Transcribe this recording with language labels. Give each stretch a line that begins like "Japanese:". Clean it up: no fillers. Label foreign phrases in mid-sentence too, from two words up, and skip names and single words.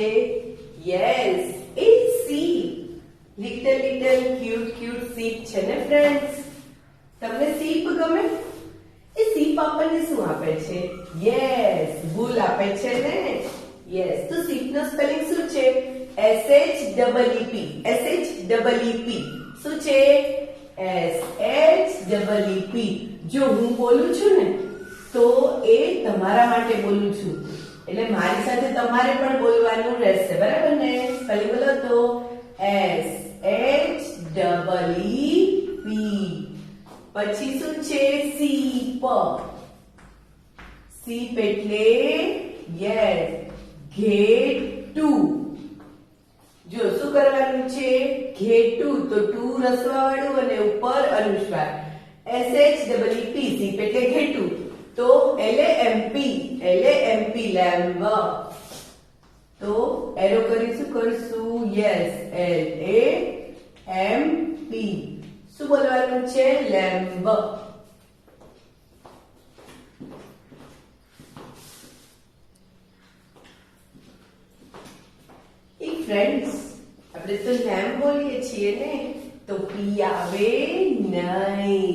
Gujarati: યસ એ સીપ.
English: little cute sheep
Gujarati: છે ને ફ્રેન્ડ્સ. તમને સીપ ગમે? એ સીપ આપણને શું આપે છે? યસ વૂલ આપે છે ને. યસ તો સીપ નો સ્પેલિંગ શું છે?
English: S-H-E-E-P.
Gujarati: S-H-E-E-P શું છે?
English: S-H-E-E-P.
Gujarati: જો હું બોલું છું ને તો એ તમારા માટે બોલું છું એટલે મારી સાથે તમારે પણ બોલવાનું રહેશે. બરાબર ને? સ્પેલિંગ બોલો તો S-H-E-E-P. પછી શું છે? સીપ. સીપ એટલે યસ ઘેટું. જો શું કરવાનું છે? ઘેટું તો ટુ રસવા વાળું અને ઉપર અનુસ્વાર. S-H-E-E-P સીપ એટલે ઘેટું. તો L-A-M-P લેમ્બ. તો એરો કરી શું કરશું? યસ L-A-M-P. શું બોલવાનું છે? લેમ્બ. ફ્રેન્ડ્સ આપણે તો લેમ્બ બોલીએ છીએ ને તો પી આવે નહીં.